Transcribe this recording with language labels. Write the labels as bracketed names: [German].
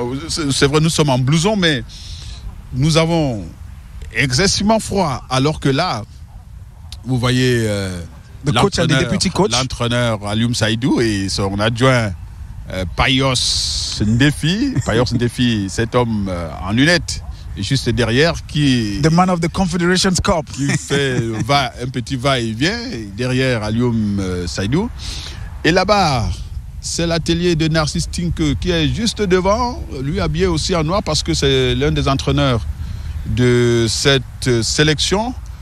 [French] C'est vrai, nous sommes en blouson, mais nous avons excessivement froid. Alors que là, vous voyez l'entraîneur Alioum Saïdou et son adjoint Payos Ndefi. Payos Ndefi, cet homme en lunettes, juste derrière, [English] The man of the Confederations Cup. [French] Qui fait un petit va-et-vient derrière Alioum Saïdou. Et là-bas, c'est l'atelier de Narcisse Tinke qui est juste devant, lui habillé aussi en noir parce que c'est l'un des entraîneurs de cette sélection.